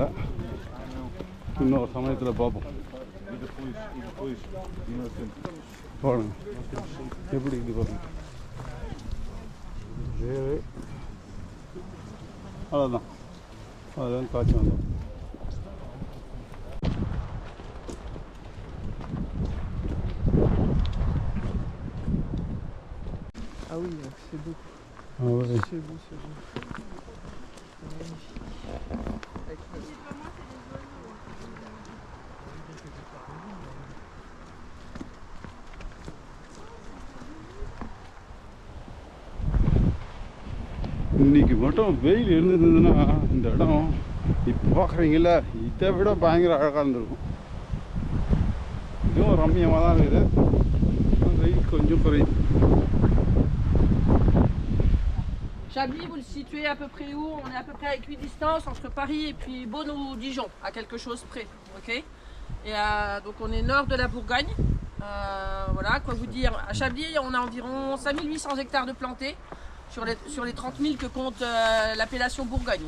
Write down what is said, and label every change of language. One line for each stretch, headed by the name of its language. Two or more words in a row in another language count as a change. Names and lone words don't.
Tamil: இன்னொரு சமயத்தில் பார்ப்போம். பாருங்க எப்படி இது பாருங்க. வேறு அதான் அதுலேருந்து காய்ச்சி வந்தோம்.
French: Ah oui, c'est beau. Ah ouais. C'est beau, c'est beau. C'est magnifique. Avec
Tamil: இன்னைக்கு மட்டும் வெயில் இருந்ததுன்னா இந்த இடம் இப்போ பார்க்குறீங்கள இதை விட பயங்கர அழகாக இருந்திருக்கும். இதுவும் ரம்மியமாக தான் இருக்குது. வெயில் கொஞ்சம் குறையுது.
French: Chablis, vous le situez à peu près où? On est à peu près à équidistance entre Paris et puis Beaune ou Dijon, à quelque chose près. Ok. Et donc on est nord de la Bourgogne. Voilà, quoi vous dire. À Chablis, on a environ 5800 hectares de plantés sur les 30 000 que compte l'appellation Bourgogne.